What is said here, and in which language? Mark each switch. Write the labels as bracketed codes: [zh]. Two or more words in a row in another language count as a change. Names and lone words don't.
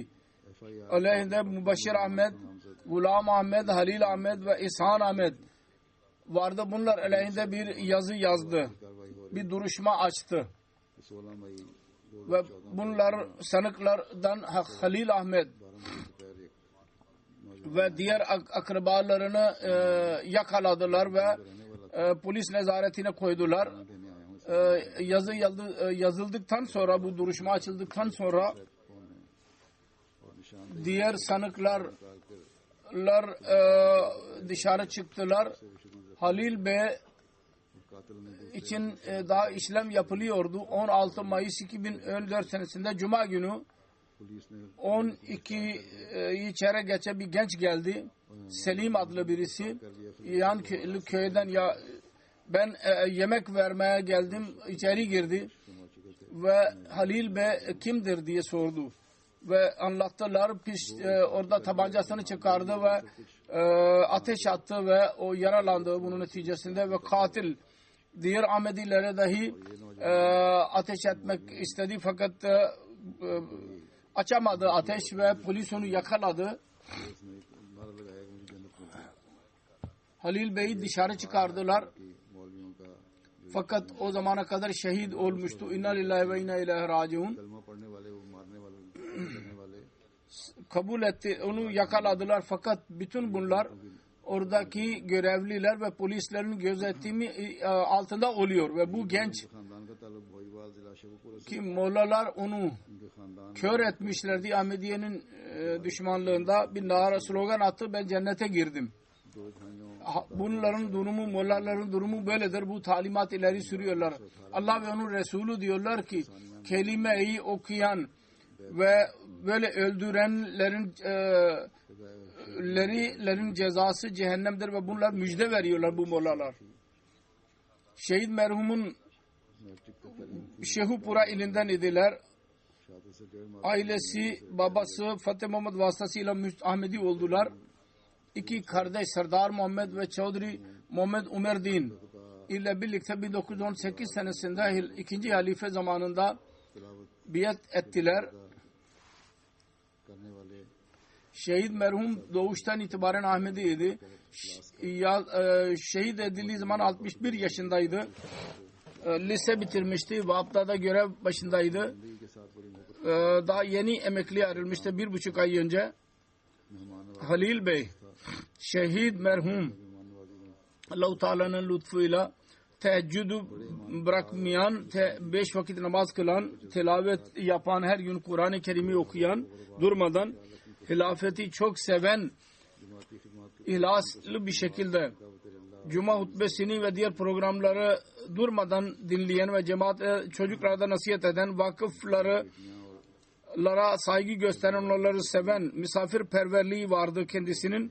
[tr] FIR aleyhinde Mübaşir Ahmet, Gulam Ahmet, Halil Ahmet ve İhsan Ahmet vardı. Bunlar aleyhinde bir yazı yazdı. [ur] کارروائی ہو [tr] Bir duruşma açtı. [ur] رہی 16 مئی [tr] Ve bunlar sanıklardan Halil Ahmet 12 [ur] دوپہر ایک [tr] ve diğer akrabalarını yakaladılar ve polis nezaretine koydular. [ur] دینے آیا ہوں [tr] Yazı yazıldıktan sonra, bu duruşma açıldıktan sonra [ur] کون ہے اور نشان [tr] diğer sanıklar dışarı çıktılar. Halil Bey [ur] قاتل نے [tr] için daha işlem yapılıyordu. 16 Mayıs 2014 senesinde Cuma günü [ur] پولیس نے [tr] 12'yi çeyrek geçe bir genç geldi. Selim adlı birisi. Yan köyden ben yemek vermeye geldim. İçeri girdi. Ve Halil Bey kimdir diye sordu. Ve anlattılar. Orada tabancasını çıkardı ve ateş attı ve o yaralandı bunun neticesinde ve katil diğer Ahmedilere dahi ateş etmek istedi fakat açamadı ateş ve polis onu yakaladı. [ur] اس نے ایک نعرہ لگایا کہ مجھے جنت مل گئی [tr] Halil Bey'i dışarı çıkardılar. [ur] کہ مولویوں کا [tr] Fakat o zamana kadar şehit olmuştu. [ar] إنا لله وإنا إليه راجعون. [ur] کلمہ پڑھنے والے وہ مارنے والے کرنے والے [tr] Kabul etti. Onu yakaladılar fakat bütün bunlar oradaki görevliler ve polislerin gözetimi altında oluyor ve bu genç [ur] خاندان کا تعلق بھوئیوال ضلع شیخوپور سے [tr] ki Mollalar onu [ur] ان کے خاندان [tr] kör etmişlerdi. Ahmediye'nin düşmanlığında bir nara slogan attı. Ben cennete girdim. [ur] دو بھائیوں [tr] Bunların durumu, Mollaların durumu böyledir. Bu talimat ileri sürüyorlar. Allah ve onun Resulü diyorlar ki kelimeyi okuyan ve böyle öldürenlerin cezası cehennemdir ve bunlar müjde veriyorlar bu Mollalar. Şehit merhumun [ur] میٹرک تک تعلیم [tr] Şehupura ilinden idiler. [ur] شہادت سے 1.5 ماہ [tr] Ailesi, babası Fatih Muhammed vasıtasıyla Ahmedi oldular. İki kardeş Serdar Muhammed ve Çavdri Muhammed Umerdin ile birlikte 1918 senesinde ikinci halife zamanında [ur] तिलावत [tr] biat ettiler. [ur] کرنے والے [tr] Şehit merhum doğuştan itibaren Ahmediydi. Şehit edildiği zaman 61 yaşındaydı. Lise bitirmişti. Vaptada görev başındaydı. [ur] زندگی کے ساتھ بڑی محبت [tr] Daha yeni emekliye ayrılmıştı 1,5 ay önce. [ur] मेहमान [tr] Halil Bey, şehit merhum [ur] مہمان‌نوازی میں [tr] Allah-u Teala'nın lütfuyla teheccüdü bırakmayan, 5 vakit namaz kılan, tilavet yapan, her gün Kur'an-ı Kerim'i okuyan, durmadan hilafeti çok seven, ihlaslı bir şekilde Cuma hutbesini ve diğer programları durmadan dinleyen ve cemaat çocuklara nasihat eden, vakıflara saygı gösteren, onları seven, misafirperverliği vardı kendisinin.